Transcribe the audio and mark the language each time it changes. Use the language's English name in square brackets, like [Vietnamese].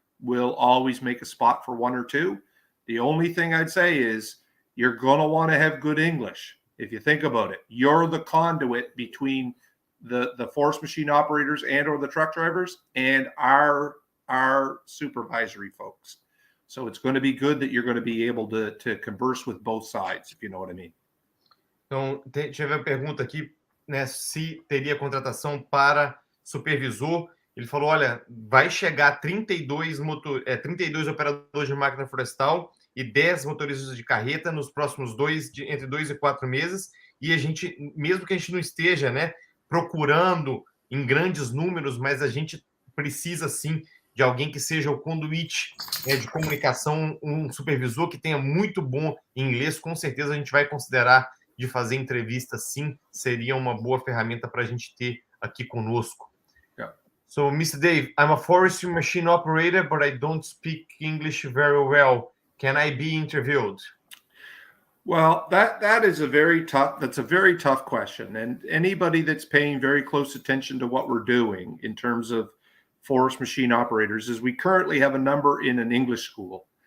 [English] We'll always make a spot for 1 or 2. The only thing I'd say is you're going to want to have good English. If you think about it, you're the conduit between the forest machine operators and or the truck drivers and our supervisory folks. So it's going to be good that you're going to be able to converse with both sides, if you know what I mean. [Portuguese] Então, tive a pergunta aqui, né, se teria contratação para supervisor. Ele falou, olha, vai chegar 32 operadores de máquina florestal e 10 motoristas de carreta nos próximos entre 2 e 4 meses. E a gente, mesmo que a gente não esteja, né, procurando em grandes números, mas a gente precisa, sim, de alguém que seja o conduíte, né, de comunicação, um supervisor que tenha muito bom inglês. Com certeza a gente vai considerar de fazer entrevista, sim, seria uma boa ferramenta para a gente ter aqui conosco. [English] Yeah. So, Mr. Dave, I'm a forestry machine operator, but I don't speak English very well. Can I be interviewed? Well, that's a very tough question. And anybody that's paying very close attention to what we're doing in terms of forest machine operators is we currently have a number in an English school.